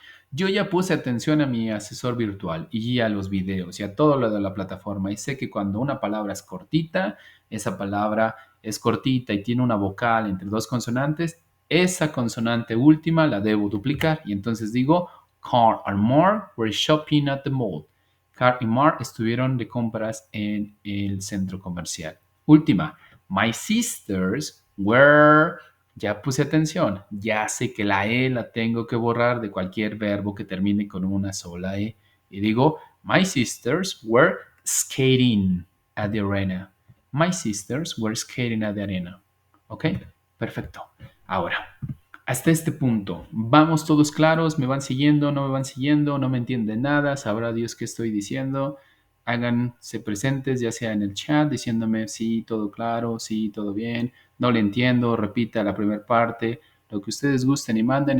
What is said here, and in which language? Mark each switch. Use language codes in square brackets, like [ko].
[es] Yo ya puse atención a mi asesor virtual y a los videos y a todo lo de la plataforma y sé que cuando una palabra es cortita, esa palabra es cortita y tiene una vocal entre dos consonantes, esa consonante última la debo duplicar y entonces digo, [en] Carl and Mark were shopping at the mall. [es] Carl y Mark estuvieron de compras en el centro comercial. Última, [en] my sisters were, [es] ya puse atención, ya sé que la E la tengo que borrar de cualquier verbo que termine con una sola E. Y digo, [en] my sisters were skating at the arena. My sisters were skating at the arena. [es] ¿Ok? Perfecto. Ahora, hasta este punto, ¿vamos todos claros? ¿Me van siguiendo? ¿No me van siguiendo? ¿No me entienden nada? ¿Sabrá Dios qué estoy diciendo? Háganse presentes, ya sea en el chat, diciéndome sí, todo claro, sí, todo bien, no le entiendo, repita la primera parte, lo que ustedes gusten y manden.